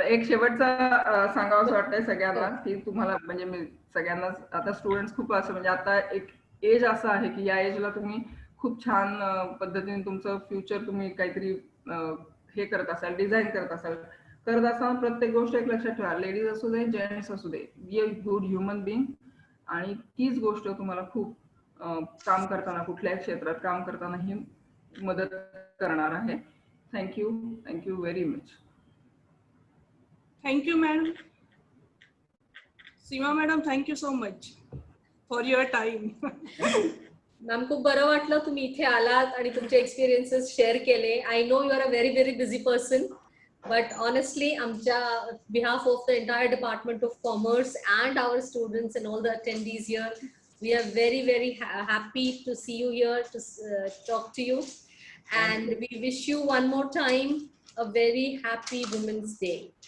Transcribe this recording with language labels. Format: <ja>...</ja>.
<mr>एक शेवटचा सांगावं असं वाटतंय सगळ्यांना की तुम्हाला म्हणजे मी सगळ्यांना, आता स्टुडंट्स खूप असं म्हणजे आता एक एज असं आहे की या एजला तुम्ही खूप छान पद्धतीने तुमचं फ्युचर तुम्ही काहीतरी हे करत असाल, डिझाईन करत असताना प्रत्येक गोष्ट एक लक्षात ठेवा, लेडीज असू दे, जेंट्स असू दे,</mr> <en>Be a good human being.</en> <mr>आणि तीच गोष्ट तुम्हाला खूप काम करताना, कुठल्याही क्षेत्रात काम करताना ही मदत करणार आहे.</mr> <en>Thank you very much. Thank you, madam. Seema madam, thank you so much for your time.</en> <mr>Ma'am खूप बरं वाटलं तुम्ही इथे आलात आणि तुमचे एक्सपिरियन्सेस शेअर केले.</mr> <en>I know you are a very very busy person, but honestly आमच्या behalf of the entire department of commerce and our students and all the attendees here, we are very very happy to see you here to talk to you, and we wish you one more time a very happy Women's Day.</en>